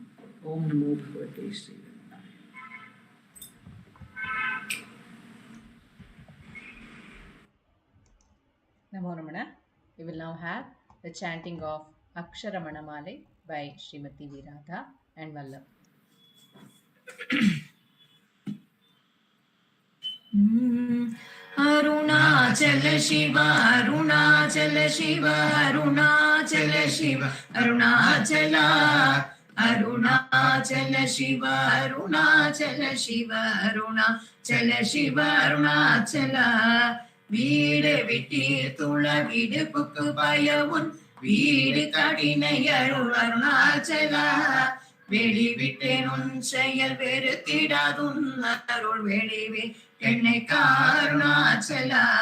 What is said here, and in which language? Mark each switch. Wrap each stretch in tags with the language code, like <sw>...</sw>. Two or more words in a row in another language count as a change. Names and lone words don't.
<sa>ॐ नमो भगवते श्री नमो रमण.</sa> <en>We will now have the chanting of Aksharamanamalai by Srimati Radha and Vallabh.</en> <sa>Arunachala Shiva, Arunachala Shiva, Arunachala Shiva, Arunachala, Arunachala Shiva, Arunachala Shiva, Arunachala Shiva, Arunachala.</sa> <ta>வீடு விட்டி துள வீடு புக்கு பயவுன் வீடு கடினை அருள் அருணாச்சலா. வெளி விட்டேன் உன் செயல் வெறுத்திடாதுன் அருள் வெளிவே என்னை காருணாச்சலா.</ta>